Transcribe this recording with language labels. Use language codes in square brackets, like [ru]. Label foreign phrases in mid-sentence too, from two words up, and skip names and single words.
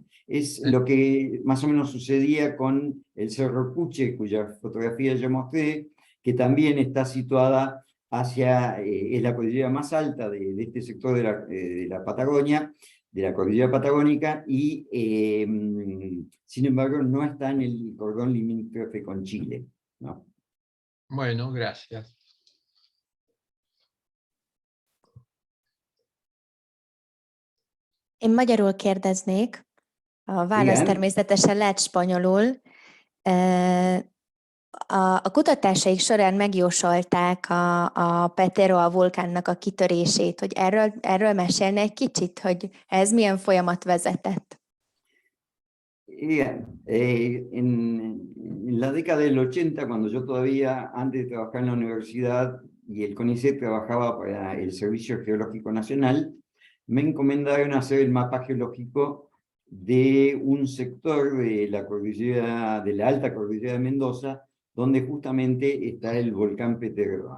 [es] Es lo que más o menos sucedía con el Cerro Cuche, cuya fotografía ya mostré, que también está situada hacia, es la cordillera más alta de este sector de la Patagonia, de la cordillera patagónica, y sin embargo no está en el cordón limítrofe con Chile, ¿no? Bueno, gracias. [hu] Én magyarul kérdeznék, a válasz Igen. természetesen lehet spanyolul. A kutatásaik során megjósolták a Peteroa vulkánnak a kitörését, hogy erről mesélne egy kicsit, hogy ez milyen folyamat vezetett. [es] Bien, en la década del 80, cuando yo todavía, antes de trabajar en la universidad y el CONICET trabajaba para el Servicio Geológico Nacional, me encomendaron hacer el mapa geológico de un sector de la cordillera, de la alta cordillera de Mendoza, donde justamente está el volcán Peteroa.